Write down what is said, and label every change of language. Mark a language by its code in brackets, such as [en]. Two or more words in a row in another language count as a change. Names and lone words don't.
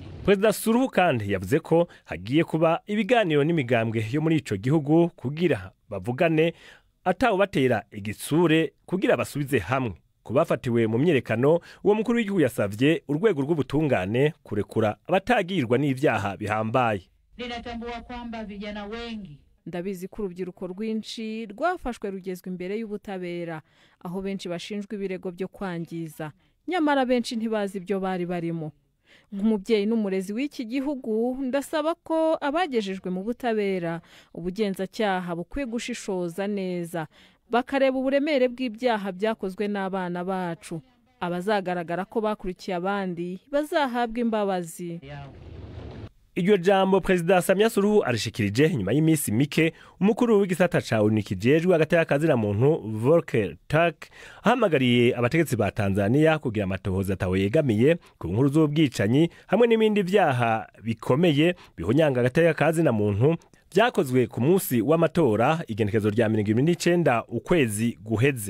[rn] Perezida Suluhu kandi yavuze ko hagiye kuba ibiganiro n'imigambwe yo muri ico gihugu kugira bavugane atawubatera igitsure kugira basubize hamwe. Kubafatiwe mu myerekano, uwo mukuru w'igihugu yasavye urwego rw'ubutungane kurekura abatagirwa n'ivyaha bihambaye. [sw] Ninatambua kwamba vijana wengi, [rw] ndabizi ko urubyiruko rwinshi rwafashwe rugezwe imbere y'ubutabera, aho benshi bashinjwa ibirego byo kwangiza, nyamara benshi ntibazi ibyo bari barimo. Nk'umubyeyi n'umurezi w'iki gihugu, ndasaba ko abagejejwe mu butabera ubugenzacyaha bukwiye gushishoza neza, bakareba uburemere bw'ibyaha byakozwe n'abana bacu. Abazagaragara ko bakurikiye abandi bazahabwa imbabazi. [rn] Iryo jambo Perezida Samia Suluhu arishikirije nyuma y'imisi mike umukuru w'igisata ca ONU kijejwe agateka kazira muntu Volker Turk ahamagariye abategetsi ba Tanzania kugira amatohoza atawe yegamiye ku nkuru z'ubwicanyi hamwe n'ibindi vyaha bikomeye bihonyanga agateka kazina muntu vyakozwe ku munsi w'amatora igenekezo rya 29 ukwezi guheze.